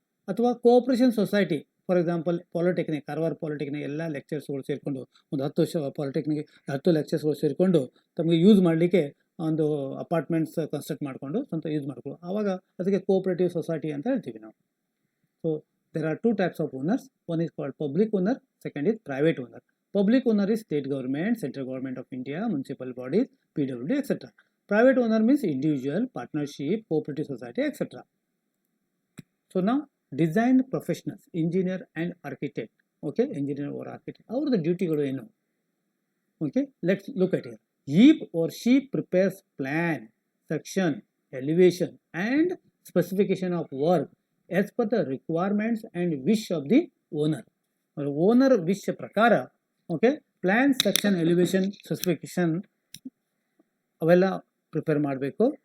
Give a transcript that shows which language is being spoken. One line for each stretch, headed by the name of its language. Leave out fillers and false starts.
Kannada: ಅಥವಾ cooperation society, for example polytechnic, Karwar polytechnic ಎಲ್ಲ ಲೆಕ್ಚರ್ಸ್ಗಳು ಸೇರಿಕೊಂಡು ಒಂದು 10 ಲೆಕ್ಚರ್ಸ್ಗಳು ಸೇರಿಕೊಂಡು ತಮಗೆ ಯೂಸ್ ಮಾಡಲಿಕ್ಕೆ ಒಂದು ಅಪಾರ್ಟ್ಮೆಂಟ್ಸ್ ಕನ್ಸ್ಟ್ರಕ್ಟ್ ಮಾಡಿಕೊಂಡು ಸ್ವಂತ ಯೂಸ್ ಮಾಡ್ಕೊಳ್ಳೋ, ಆವಾಗ ಅದಕ್ಕೆ ಕೋಆಪರೇಟಿವ್ ಸೊಸೈಟಿ ಅಂತ ಹೇಳ್ತೀವಿ ನಾವು.
English: So there are 2 types of owners. One is called public owner, second is private owner. Public owner is state government, central government of India, municipal bodies, PWD, etc. Private owner means individual, partnership, cooperative society, etc. So now design professionals, engineer and architect. Okay, engineer or architect,
Kannada: ಅವ್ರದ್ದು ಡ್ಯೂಟಿಗಳು ಏನು?
English: Okay, let's look at here. He or she prepares plan, section, elevation and specification of work as per the requirements and wish of the owner.
Kannada: Owner wish ಪ್ರಕಾರ okay, plan, section, elevation, specification ಅವೆಲ್ಲ prepare ಮಾಡಬೇಕು.